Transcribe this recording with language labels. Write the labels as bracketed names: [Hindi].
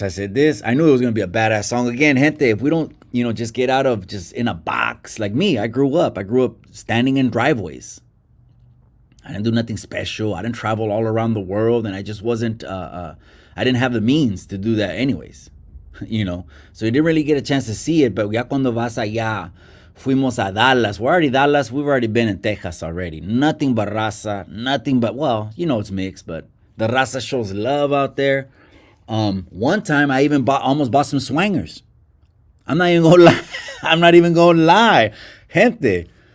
[English] I said I knew it was going to be a badass song. Again, gente, if we don't, just get out of just in a box. Like me, I grew up standing in driveways. I didn't do nothing special. I didn't travel all around the world. And I just wasn't, I didn't have the means to do that anyways. So you didn't really get a chance to see it. [Spanish] But ya cuando vas allá, fuimos a Dallas. [English] We're already Dallas. We've already been in Texas already. Nothing but raza. Nothing but, well, it's mixed, but the raza shows love out there. One time I even almost bought some swangers. I'm not even gonna lie. Gente.